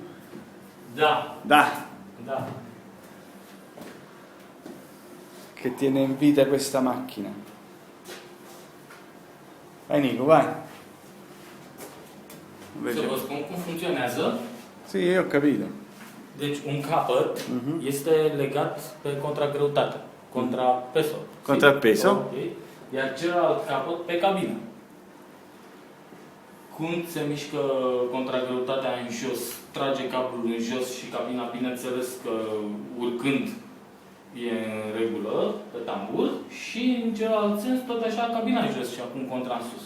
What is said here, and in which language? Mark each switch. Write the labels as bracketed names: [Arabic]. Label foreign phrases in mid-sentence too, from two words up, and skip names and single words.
[Romanian] Da, Da, da. [Italian] che tiene in vita questa macchina. [Romanian] Vai Nicu, vai. Să vă spun cum funcționează. [Italian] Sì, io ho capito. [Romanian] Deci un capăt este legat pe contragreutate, contrapeso. Contrapeso. Ok. Iar celălalt capăt pe cabină. Când se mișcă contragreutatea în jos, trage cablul în jos și cabina, bineînțeles că urcând e în regulă pe tambur și în celălalt sens tot așa cabina în jos și acum contra în sus.